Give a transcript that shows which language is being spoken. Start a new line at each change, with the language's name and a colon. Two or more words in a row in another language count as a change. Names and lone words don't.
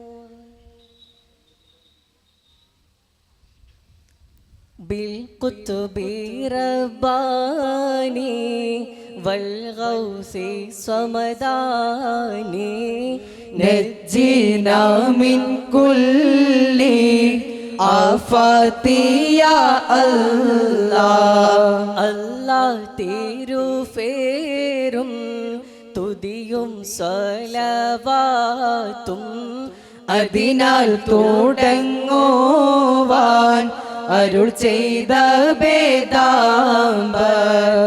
Arabic: بالقطب رباني والغوث صمداني نجينا من كل آفات يا الله.
Malayalam: അല്ലാഹ് തിരുഫേരും തുതിയും സ്വലവാത്തും അതിനാൽ തുടങ്ങുവാൻ അരുൾ ചെയ്ത വേദാംബർ.